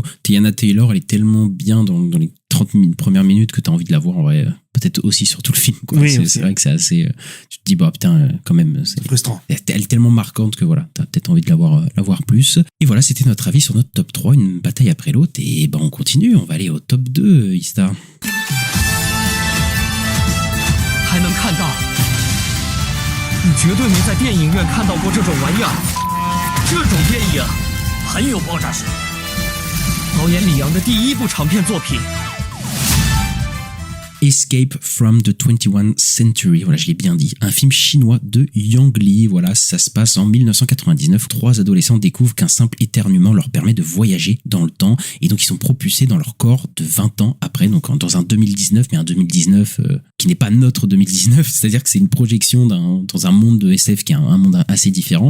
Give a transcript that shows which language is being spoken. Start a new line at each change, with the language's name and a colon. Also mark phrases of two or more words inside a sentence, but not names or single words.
French: Teyana Taylor, elle est tellement bien dans les 30 premières minutes que t'as envie de la voir en vrai. Peut-être aussi sur tout le film, quoi. Oui, c'est vrai que c'est assez. Tu te dis putain, quand même. C'est frustrant. Elle est tellement marquante que voilà, t'as peut-être envie de la voir plus. Et voilà, c'était notre avis sur notre top 3, une bataille après l'autre. Et on continue. On va aller au top 2, Ista.
Chinese: 还能看到，你绝对没在电影院看到过这种玩意儿。这种电影很有爆炸性。导演李阳的第1部长片作品。
French: Escape from the 21st Century, voilà, je l'ai bien dit, un film chinois de Yang Li. Voilà, ça se passe en 1999. 3 adolescents découvrent qu'un simple éternuement leur permet de voyager dans le temps, et donc ils sont propulsés dans leur corps de 20 ans après, donc dans un 2019, mais un 2019 qui n'est pas notre 2019, c'est-à-dire que c'est une projection dans un monde de SF qui est un monde assez différent.